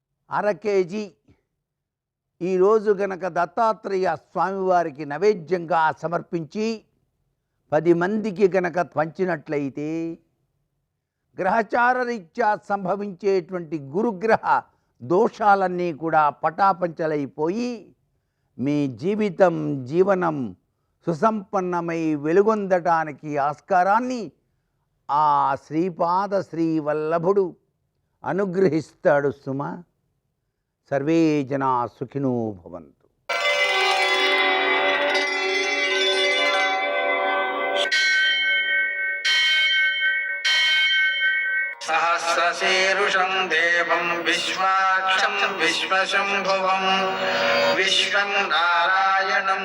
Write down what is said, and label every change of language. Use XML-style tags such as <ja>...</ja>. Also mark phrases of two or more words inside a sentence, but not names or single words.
<te>1/2 కేజీ ఈరోజు గనక దత్తాత్రేయ స్వామివారికి నైవేద్యంగా సమర్పించి 10 మందికి గనక పంచినట్లయితే గ్రహచార రీత్యా సంభవించేటువంటి గురుగ్రహ దోషాలన్నీ కూడా పటాపంచలైపోయి మీ జీవనం సుసంపన్నమై వెలుగొందటానికి ఆస్కారాన్ని ఆ శ్రీపాద శ్రీవల్లభుడు అనుగ్రహిస్తాడు సుమ.</te> <sa>సర్వే జనా సుఖినో భవంతు. सहस्रशीर्षं देवं विश्वाक्षं विश्वशम्भुवं विश्वं नारायणं</sa>